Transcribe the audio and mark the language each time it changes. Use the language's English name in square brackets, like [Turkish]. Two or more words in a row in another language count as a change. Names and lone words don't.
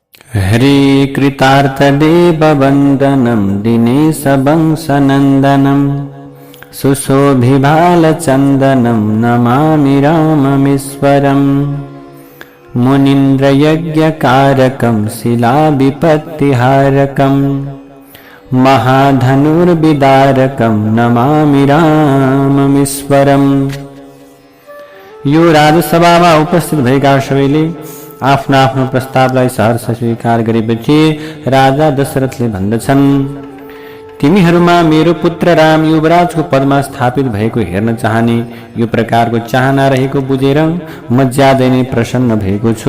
[Sanskrit] हरे कृतार्थदेववन्दनं दिनेशवंशनन्दनं सुशोभिबालचन्दनं नमामि राममीश्वरम्। मुनीन्द्रयज्ञकारकं शिलाविपत्तिहारकं महाधनुर्विदारकं नमामि राममीश्वरम्। [Nepali] यो राजसभामा उपस्थित भएका सबैले आफ्नो आफ्नो प्रस्तावलाई सहर्ष स्वीकार गरेपछि राजा दशरथले भन्दछन्, तिमीहरूमा मेरो पुत्र राम युवराजको पदमा स्थापित भएको हेर्न चाहने यो प्रकारको चाहना रहेको बुझेर म ज्यादै नै प्रसन्न भएको छु।